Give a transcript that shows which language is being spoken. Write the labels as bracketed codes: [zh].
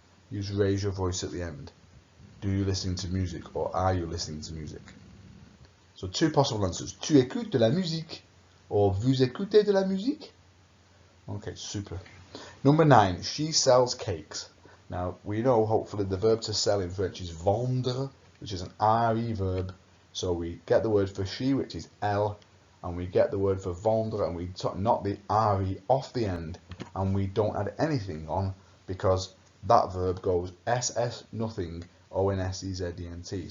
[en] You just raise your voice at the end. Do you listen to music, or are you listening to music? So two possible answers. [fr] Tu écoutes de la musique, [en] or [fr] vous écoutez de la musique? [en] Okay, super. Number 9, she sells cakes. Now, we know hopefully the verb to sell in French is vendre, which is an RE verb. So we get the word for she, which is elle, and we get the word for vendre, and we knock the RE off the end, and we don't add anything on, because that verb goes SS nothing ONSEZENT.